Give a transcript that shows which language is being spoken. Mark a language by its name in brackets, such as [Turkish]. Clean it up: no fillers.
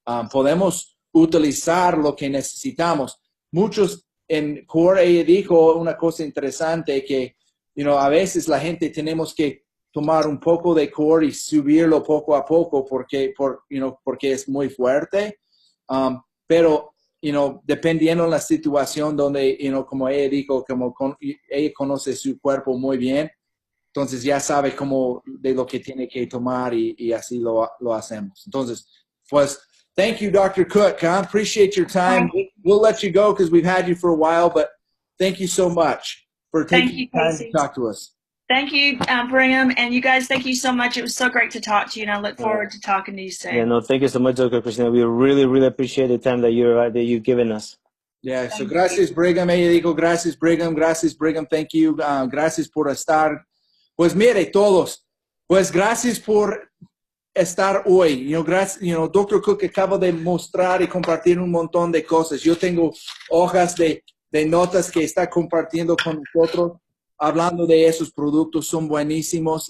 [Spanish] Podemos utilizar lo que necesitamos. Muchos en Core, ella dijo una cosa interesante que, a veces la gente tenemos que tomar un poco de Core y subirlo poco a poco porque es muy fuerte. Pero dependiendo de la situación donde, como ella dijo, ella conoce su cuerpo muy bien, entonces ya sabe de lo que tiene que tomar y así lo hacemos. Entonces, pues, [English] thank you, Dr. Cook. I appreciate your time. We'll let you go because we've had you for a while, but thank you so much for taking time to talk to us. Thank you, Brigham, and you guys, thank you so much. It was so great to talk to you, and I look forward to talking to you soon. Yeah, no, thank you so much, Dr. Christina. We really, really appreciate the time that you've given us. Yeah, so [Spanish] gracias, [English] Brigham. [Spanish] Ella dijo, gracias, Brigham. [English] Thank you. [Spanish] Gracias por estar. Pues mire, todos, pues gracias por estar hoy. Gracias, Dr. Cook acaba de mostrar y compartir un montón de cosas. Yo tengo hojas de notas que está compartiendo con nosotros, hablando de esos productos, son buenísimos.